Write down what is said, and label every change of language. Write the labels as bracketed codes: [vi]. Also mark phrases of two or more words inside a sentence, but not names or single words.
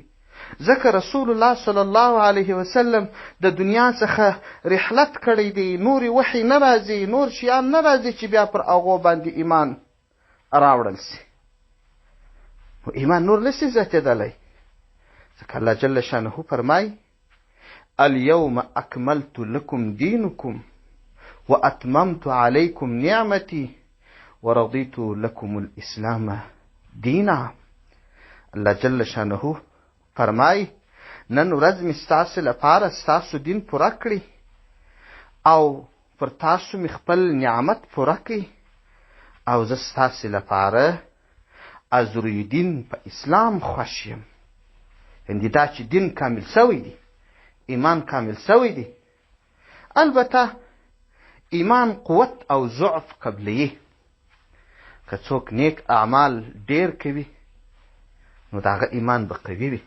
[ps] ځکه [ar] رسول الله صلی الله علیه وسلم [ps] د دنیا څخه رحلت کړی دی، نورې وحی نه راځي، نور شیان نه راځي چې بیا پر هغو باندې ایمان راوړل سي. نو ایمان نور نسي زیاتېدلی، ځکه الله جل شانه فرمایي [ar] اليوم اکملت لکم دینکم واتممت علیکم نعمتی ورضیت لکم الاسلام دینا. [ps] الله جل شانه فرمایي نن ورځ مې ستاسو لپاره ستاسو دین پوره کړي او پر تاسو مې خپل نعمت پوره کړي او زه ستاسو لپاره [fa] از روی دین [ps] په اسلام خوښ یم. یعنې دا چې دین کامل سوی دی، ایمان کامل سوی دی. البته ایمان قوت او ضعف قبلیه. که څوک نیک اعمال ډیر کوي نو د هغه ایمان به قوي وي.